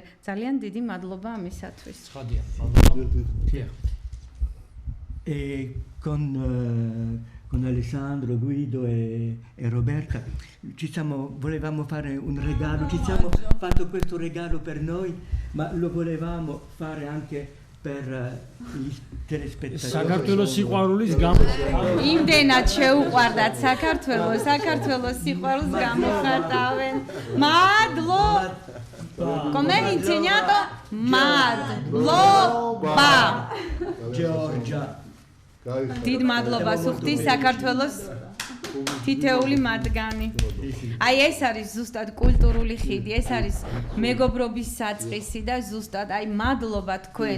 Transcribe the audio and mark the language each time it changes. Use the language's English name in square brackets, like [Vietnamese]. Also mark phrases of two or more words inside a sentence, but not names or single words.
[Georgian] ძალიან დიდი მადლობა ამისათვის. ცხადია. [Italian] E con Alessandro, Guido e Roberta volevamo fare un regalo, ci siamo fatto questo regalo per noi, ma lo volevamo fare anche per gli telespettatori. [Georgian] საქართველოს სიყვარულის გამო. იმდენად შეუყვარდათ საქართველოს სიყვარულს გამოხატავენ. მადლობა. [Italian] Come hai insegnato? [Georgian] Madloba. Georgia. დიდ მადლობას უხდის საქართველოს თითეული მათგანი. აი ეს არის ზუსტად კულტურული ხიდი, ეს არის მეგობრობის საწყისი და ზუსტად აი მადლობა თქვენ